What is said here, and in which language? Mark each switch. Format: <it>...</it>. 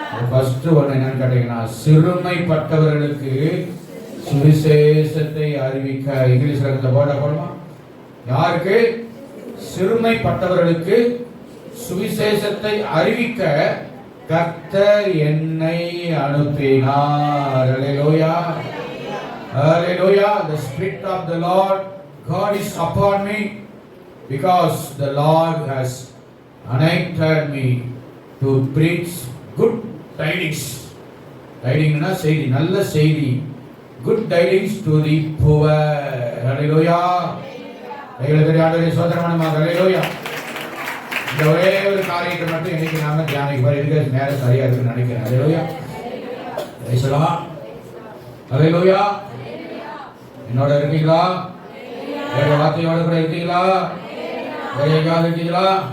<ta>First ஒன்று என்னன்னு கேட்டீங்கன்னா, சிறுமைப்பட்டவர்களுக்கு சுவிசேஷத்தை அறிவிக்க. இங்கிலீஷ்ல இருந்த போர்டை போடுமா? யாருக்கு? சிறுமைப்பட்டவர்களுக்கு சுவிசேஷத்தை அறிவிக்க கர்த்தர் என்னை அனுப்பினார். அல்லேலூயா. Hallelujah.</ta> <en>The Spirit of the Lord God is upon me, because the Lord has anointed me to preach good tidings.</en> <ta>Tidings na செய்தி, நல்ல செய்தி.</ta> <en>Good tidings to the poor. Hallelujah.</en> <ta>ஆண்டவரே சோதரமான ஹalleluya. இந்த ஒரே ஒரு காரியத்தை மட்டும் இன்னைக்கு நாம தியானிக்க இதுக்கு நேரம் சரியா இருக்குன்னு நினைக்கிறேன். ஹalleluya. ஹalleluya. என்னோட இருக்கீங்களா? வேற வார்த்தையோட கூட இருக்கீங்களா? வேற எங்கேயாவது இருக்கீங்களா?</ta>